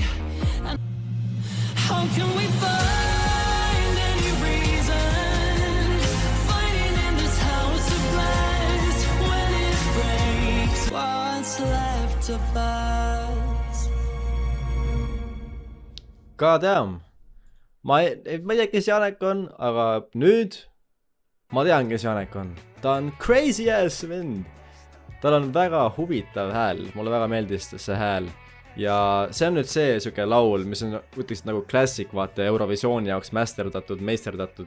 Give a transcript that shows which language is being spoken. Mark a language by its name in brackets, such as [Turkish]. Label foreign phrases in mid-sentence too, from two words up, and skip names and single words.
[English] And how can we find any reason fighting in this house of glass when it breaks? What's left of us? God damn. [Estonian] Ma ei tea, kes Janek on, aga nüüd ma tean, kes Janek on. Ta on [English] crazy ass [Estonian] vend. Tal on väga huvitav hääl. Mulle väga meeldis see hääl. Ja see on nüüd see süke laul, mis on ütleks nagu klassik, vaata Eurovisiooni jaoks meisterdatud.